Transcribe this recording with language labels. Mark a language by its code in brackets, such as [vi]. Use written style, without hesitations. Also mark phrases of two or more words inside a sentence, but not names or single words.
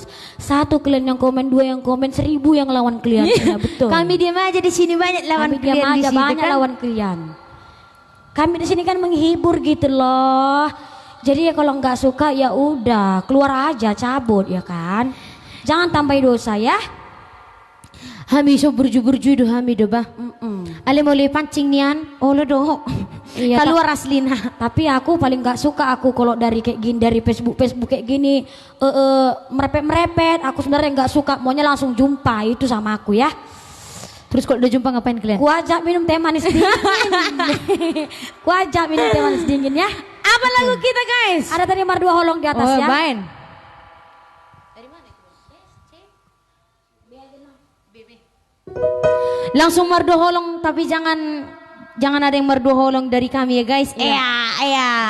[id] Satu kalian yang komen, dua yang komen, 1000 yang lawan kalian. Iya, betul. Kami diam aja di sini, banyak lawan Kami diam kalian di aja, situ banyak kan. lawan kalian. Kami di sini kan menghibur gitu loh. Jadi ya kalau nggak suka ya udah keluar aja, cabut ya kan. Jangan tambahin dosa ya. [bbc] Hami so burju-burju do hami do bah. Ale mau pancing nian, oh lo do. [id] Iya, Keluar aslina. Tapi aku paling nggak suka aku kalau dari kayak gini, dari Facebook kayak gini merepet. Aku sebenarnya nggak suka, maunya langsung jumpa itu sama aku ya. Terus kalau udah jumpa ngapain kalian? Ku ajak minum teh manis dingin. Ku ajak minum teh manis dingin ya. Apa lagu kita guys? Ada tadi Mardua Holong di atas ya. Main. Langsung merdu holong, tapi jangan ada yang merdu holong dari kami ya guys. Iya.